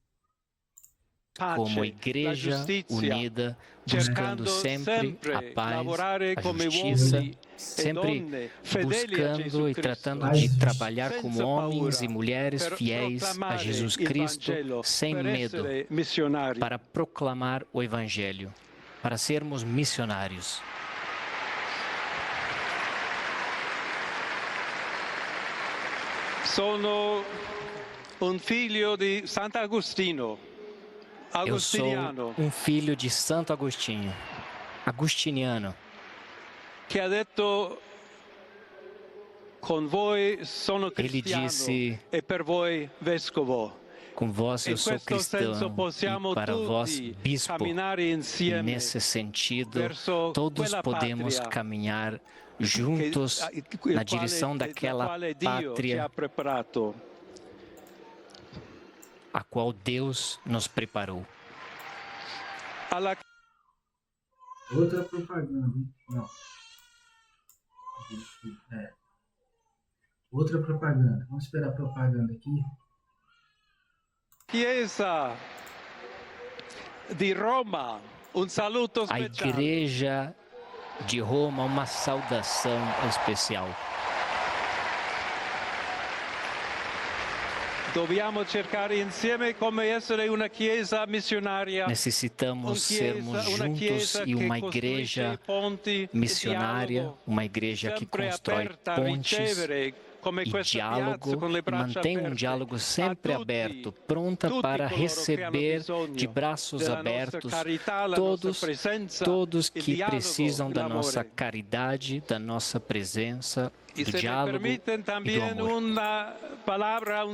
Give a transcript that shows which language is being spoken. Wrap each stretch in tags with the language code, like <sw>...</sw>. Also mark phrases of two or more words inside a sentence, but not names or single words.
<pt>Como igreja unida, buscando sempre a paz, a justiça, sempre buscando e tratando de trabalhar como homens e mulheres fiéis a Jesus Cristo, sem medo, para proclamar o Evangelho, para sermos missionários.</pt> <it>Sono un figlio di Sant'Agostino.</it> <pt>Eu sou um filho de Santo Agostinho, agostiniano,</pt> <it>que ha detto: con voi sono</it> <pt>ele</pt> <it>cristiano</it> <pt>disse,</pt> <it>e per voi vescovo.</it> <pt>com vós eu sou cristão e para vós bispo. E nesse sentido, todos podemos caminhar juntos na direção daquela pátria a qual Deus nos preparou. Outra propaganda, não. Outra propaganda. Vamos esperar a propaganda aqui.</pt> <it>Chiesa di Roma, un saluto A speciale.</it> <pt>Igreja de Roma, uma saudação especial.</pt> <it>Dobbiamo cercare insieme come essere una chiesa missionaria.</it> <pt>Necessitamos sermos juntos e uma igreja missionária, uma igreja que constrói pontes e diálogo, e mantém um diálogo sempre aberto, pronta para receber de braços abertos todos que precisam da nossa caridade, da nossa presença, do diálogo e do amor.</pt>